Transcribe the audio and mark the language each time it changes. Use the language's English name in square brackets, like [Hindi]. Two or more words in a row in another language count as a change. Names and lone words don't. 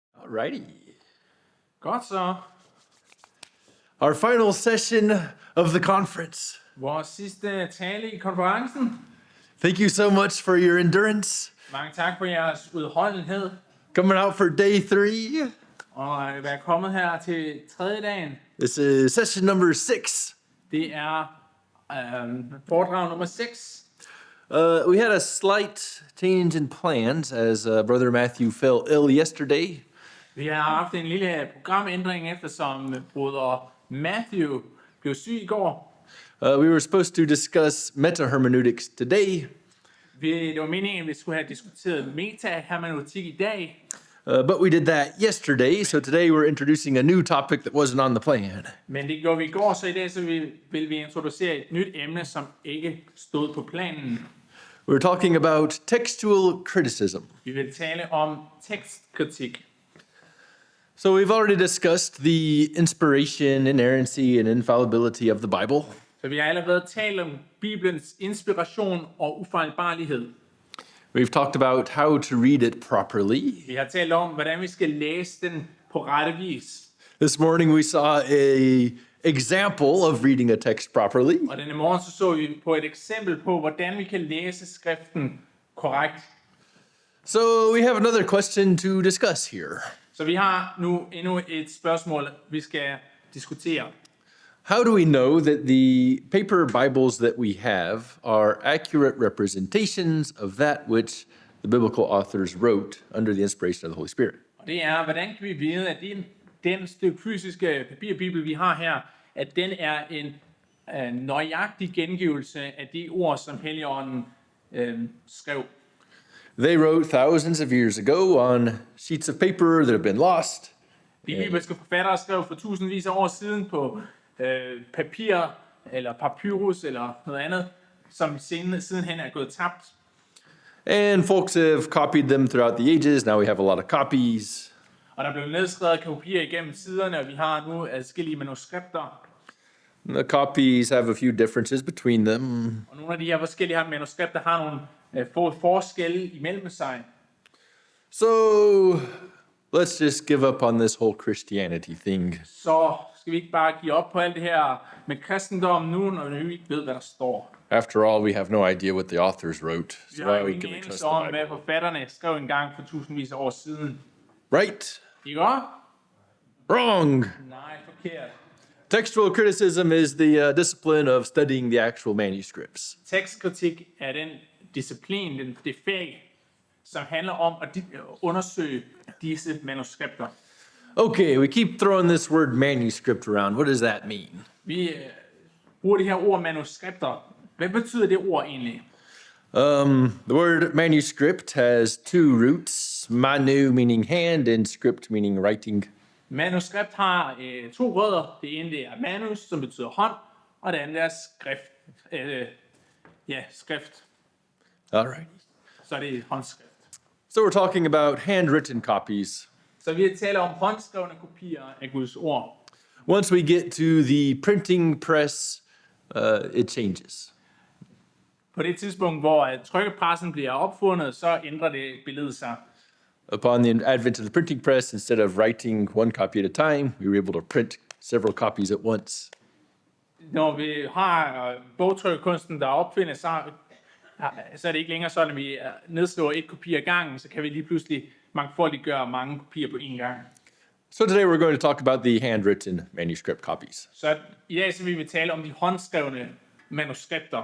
[English] Alrighty. [Danish] Godt så. [English] Our final session of the conference. [Danish] Vores sidste tale i konferencen. [English] Thank you so much for your endurance. [Danish] Mange tak for jeres udholdenhed. [English] Coming out for day 3. [Danish] Og at være kommet her til tredje dagen. [English] This is session number 6. [Danish] Det er foredrag nummer 6. [English] We had a slight change in plans as Brother Matthew fell ill yesterday. [Danish] Vi har haft en lille programændring, eftersom broder Matthew blev syg i går. [English] We were supposed to discuss meta-hermeneutics today. [Danish] Det var meningen, at vi skulle have diskuteret meta-hermeneutik i dag. [English] But we did that yesterday, so today we're introducing a new topic that wasn't on the plan. [Danish] Men det gjorde vi i går, så i dag så vil vi introducere et nyt emne, som ikke stod på planen. [English] We're talking about textual criticism. [Danish] Vi vil tale om tekstkritik. [English] So we've already discussed the inspiration, inerrancy, and infallibility of the Bible. [Danish] Så vi har allerede talt om Bibelens inspiration og ufejlbarlighed. [English] We've talked about how to read it properly. [Danish] Vi har talt om, hvordan vi skal læse den på rette vis. [English] This morning we saw an example of reading a text properly. [Danish] Og denne morgen så vi på et eksempel på, hvordan vi kan læse skriften korrekt. [English] So we have another question to discuss here. [Danish] Så vi har nu endnu et spørgsmål, vi skal diskutere. [English] How do we know that the paper Bibles that we have are accurate representations of that which the biblical authors wrote under the inspiration of the Holy Spirit? [Danish] Og det er, hvordan kan vi vide, at den stykke fysiske papirbibel, vi har her, at den er en nøjagtig gengivelse af de ord, som Helligånden skrev. [English] They wrote thousands of years ago on sheets of paper that have been lost. [Danish] De bibelske forfattere skrev for tusindvis af år siden på papir, eller papyrus, eller noget andet, som sidenhen er gået tabt. [English] And folks have copied them throughout the ages. Now we have a lot of copies. [Danish] Og der blev nedskrevet kopier igennem tiderne, og vi har nu adskillige manuskripter. [English] The copies have a few differences between them. [Danish] Og nogle af de her forskellige manuskripter har nogle få forskelle imellem sig. [English] So let's just give up on this whole Christianity thing. [Danish] Så skal vi ikke bare give op på alt det her med kristendom nu, når vi ikke ved, hvad der står. [English] After all, we have no idea what the authors wrote. [Danish] Vi [English] So [Danish] har [English] why [Danish] jo [English] we [Danish] ingen [English] can trust [Danish] anelse [English] the [Danish] om, [English] Bible? [Danish] hvad forfatterne skrev engang for tusindvis af år siden. [English] Right? [Danish] Ikke også? [English] Wrong. [Danish] Nej, forkert. [English] Textual criticism is the discipline of studying the actual manuscripts. [Danish] Tekstkritik er den disciplin, det fag, som handler om at undersøge disse manuskripter. [English] Okay, we keep throwing this word manuscript around. What does that mean? [Danish] Vi bruger det her ord manuskripter. Hvad betyder det ord egentlig? [English] The word manuscript has two roots, manu meaning hand and script meaning writing. [Danish] Manuskript har to rødder. Det ene det er manus, som betyder hånd, og det andet er skrift. Skrift. [English] All right. [Danish] Så er det håndskrift. [English] So we're talking about handwritten copies. [Danish] Så vi taler om håndskrevne kopier af Guds ord. [English] Once we get to the printing press, it changes. [Danish] På det tidspunkt, hvor trykkepressen bliver opfundet, så ændrer det billedet sig. [English] Upon the advent of the printing press, instead of writing one copy at a time, we were able to print several copies at once. [Danish] Når vi har bogtrykkunsten, der opfindes, så er det ikke længere sådan, at vi nedskriver et kopi ad gangen, så kan vi lige pludselig mangfoldiggøre mange kopier på én gang. [English] So today we're going to talk about the handwritten manuscript copies. [Danish] Så i dag så vil vi tale om de håndskrevne manuskripter.